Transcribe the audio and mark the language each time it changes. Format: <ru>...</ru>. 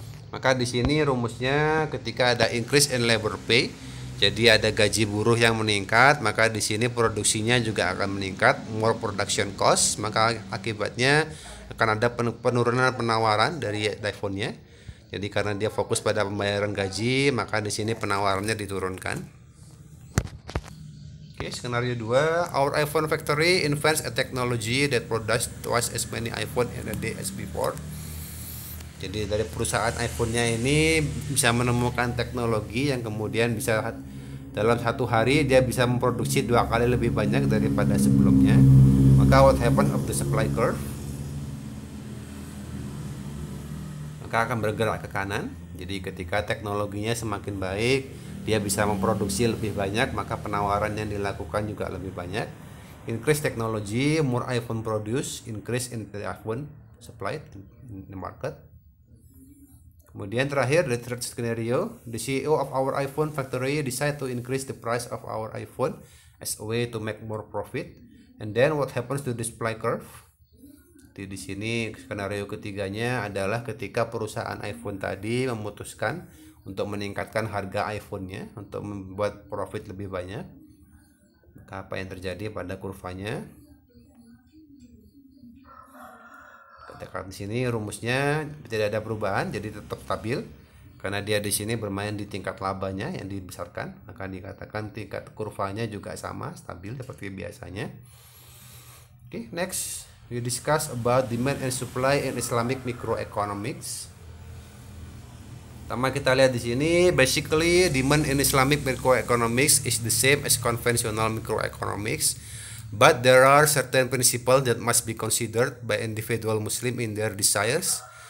<id>Maka di sini rumusnya ketika ada</id> <en>increase in labor pay,</en> <id>jadi ada gaji buruh yang meningkat, maka di sini produksinya juga akan meningkat,</id> <en>more production cost,</en> <id>maka akibatnya akan ada penurunan penawaran dari iPhone-nya. Jadi karena dia fokus pada pembayaran gaji, maka di sini penawarannya diturunkan. Oke, skenario 2,</id> <en>our iPhone factory invents a technology that produces twice as many iPhone in a day as before.</en> <id>Jadi dari perusahaan iPhone-nya ini bisa menemukan teknologi yang kemudian bisa dalam satu hari dia bisa memproduksi 2 kali lebih banyak daripada sebelumnya.</id> <en>Maka what happens of the supply curve?</en> <id>Maka akan bergerak ke kanan. Jadi ketika teknologinya semakin baik, dia bisa memproduksi lebih banyak, maka penawaran yang dilakukan juga lebih banyak.</id> <en>Increase technology, more iPhone produce, increase in the iPhone supplied in the market.</en> <id>Kemudian terakhir,</id> <en>the third scenario, the CEO of our iPhone factory decide to increase the price of our iPhone as a way to make more profit. And then what happens to the supply curve?</en> <id>Di sini skenario ketiganya adalah ketika perusahaan iPhone tadi memutuskan untuk meningkatkan harga iPhone-nya untuk membuat profit lebih banyak. Maka apa yang terjadi pada kurvanya? Di sini rumusnya tidak ada perubahan, jadi tetap stabil karena dia di sini bermain di tingkat labanya yang dibesarkan, maka dikatakan tingkat kurvanya juga sama stabil seperti biasanya.</id> <en>Oke, next we discuss about demand and supply in Islamic microeconomics.</en> <id>Pertama kita lihat di sini,</id> <en>basically demand in Islamic microeconomics is the same as conventional microeconomics. But there are certain principles that must be considered by individual Muslim in their desires.</en>